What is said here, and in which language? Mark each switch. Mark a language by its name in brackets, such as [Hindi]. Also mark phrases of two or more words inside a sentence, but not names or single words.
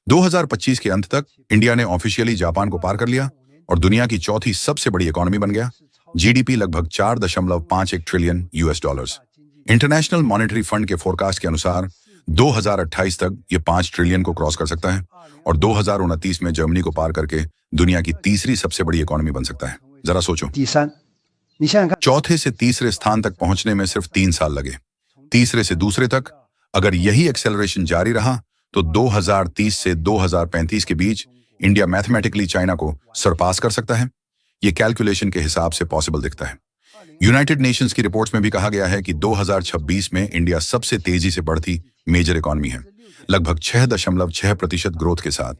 [Hindi] 2025 के अंत तक इंडिया ने ऑफिशियली जापान को पार कर लिया और दुनिया की चौथी सबसे बड़ी इकोनॉमी बन गया। जीडीपी लगभग 4.51 [English] trillion US dollars. [Hindi] इंटरनेशनल मॉनेटरी फंड के फोरकास्ट के अनुसार 2028 तक ये 5 ट्रिलियन को क्रॉस कर सकता है और 2029 में जर्मनी को पार करके दुनिया की तीसरी सबसे बड़ी इकोनॉमी बन सकता है। जरा सोचो, [Chinese] 第三，你想想看， [Hindi] चौथे से तीसरे स्थान तक पहुंचने में सिर्फ 3 साल लगे। तीसरे से दूसरे तक अगर यही एक्सेलरेशन जारी रहा तो 2030 से 2035 के बीच इंडिया मैथमेटिकली चाइना को सरपास कर सकता है। ये कैलकुलेशन के हिसाब से पॉसिबल दिखता है। यूनाइटेड नेशंस की रिपोर्ट्स में भी कहा गया है कि 2026 में इंडिया सबसे तेजी से बढ़ती [English] major economy [Hindi] है, लगभग 6.6% ग्रोथ के साथ।